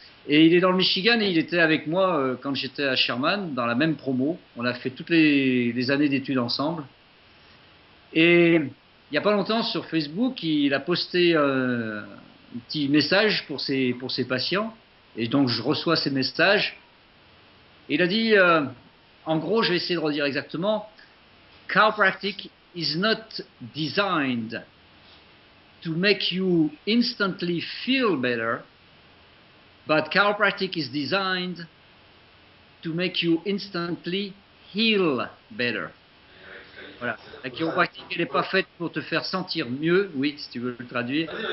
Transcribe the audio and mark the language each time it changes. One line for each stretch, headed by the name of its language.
French: Et il est dans le Michigan et il était avec moi quand j'étais à Sherman, dans la même promo. On a fait toutes les années d'études ensemble. Et il n'y a pas longtemps, sur Facebook, il a posté un petit message pour ses patients. Et donc, je reçois ces messages. Et il a dit, en gros, je vais essayer de redire exactement,
English: Chiropractic is not designed to make you instantly feel better, but chiropractic is designed to make you instantly heal better. Voilà.
French: La chiropractique, elle n'est pas faite pour te faire sentir mieux, oui, si tu veux le traduire.